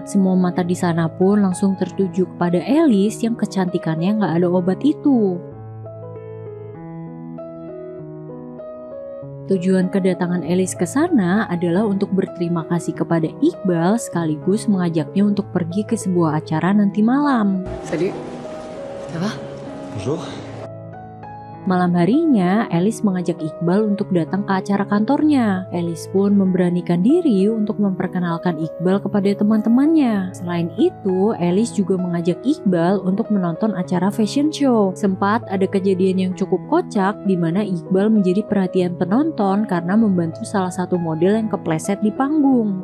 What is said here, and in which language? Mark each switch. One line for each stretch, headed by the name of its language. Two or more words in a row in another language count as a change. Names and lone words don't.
Indonesian: Semua mata di sana pun langsung tertuju kepada Alice yang kecantikannya nggak ada obat itu. Tujuan kedatangan Alice ke sana adalah untuk berterima kasih kepada Iqbal sekaligus mengajaknya untuk pergi ke sebuah acara nanti malam.
French: Salut, ça va? Bonjour.
Indonesian: Malam harinya, Alice mengajak Iqbal untuk datang ke acara kantornya. Alice pun memberanikan diri untuk memperkenalkan Iqbal kepada teman-temannya. Selain itu, Alice juga mengajak Iqbal untuk menonton acara fashion show. Sempat ada kejadian yang cukup kocak di mana Iqbal menjadi perhatian penonton karena membantu salah satu model yang kepleset di panggung.